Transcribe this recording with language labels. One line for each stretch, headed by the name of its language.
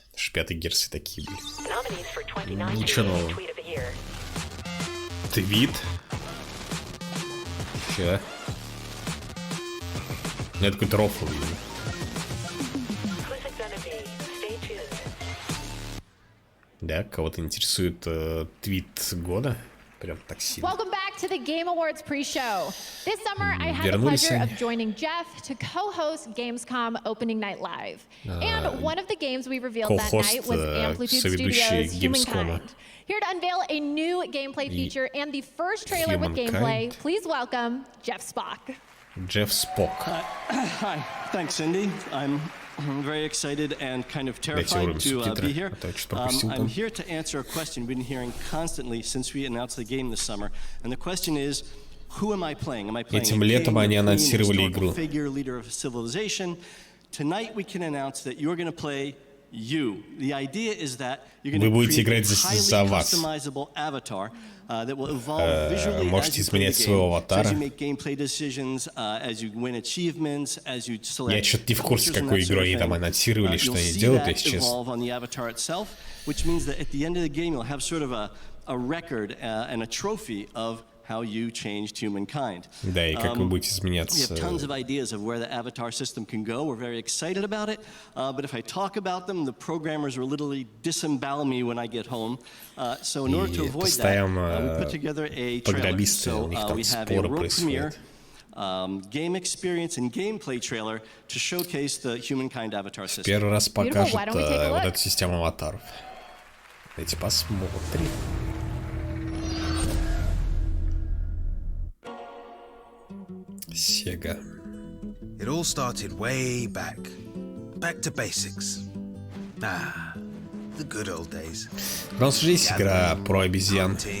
Russian: Потому что 5-й Gears такие были. Ничего нового. Твит? Че? Ну, это какой-то рофл, видимо. Да, кого-то интересует твит года? Прям так сильно.
English: Welcome back to the Game Awards pre-show. This summer, I had the pleasure of joining Jeff to co-host Gamescom Opening Night Live. And one of the games we revealed that night was Amplitude Studios' Humankind. Here to unveil a new gameplay feature and the first trailer with gameplay, please welcome Jeff Spock. Jeff Spock. Hi, thanks, Cindy. I'm very excited and kind of terrified to be here. I'm here to answer a question we've been hearing constantly since we announced the game this summer. And the question is, who am I playing? Am I playing
Russian: Этим летом они анонсировали игру.
English: Figure, leader of civilization? Tonight we can announce that you're going to play you. The idea is that you're going to create a highly customizable avatar that will evolve visually as you play the game. So as you make gameplay decisions, as you win achievements, as you select.
Russian: Я что-то не в курсе, какую игру они там анонсировали, что они делают, если честно.
English: Evolve on the avatar itself, which means that at the end of the game you'll have sort of a record and a trophy of how you changed humankind.
Russian: Да, и как вы будете изменяться.
English: We have tons of ideas of where the avatar system can go. We're very excited about it. But if I talk about them, the programmers will literally disembowel me when I get home. So in order to avoid that, we put together a trailer. So we have a world premiere, game experience and gameplay trailer to showcase the Humankind avatar system.
Russian: Первый раз покажут вот эту систему аватаров. Давайте посмотрим.
English: Sega. It all started way back to basics. The good old days.
Russian: У нас же есть игра про обезьян.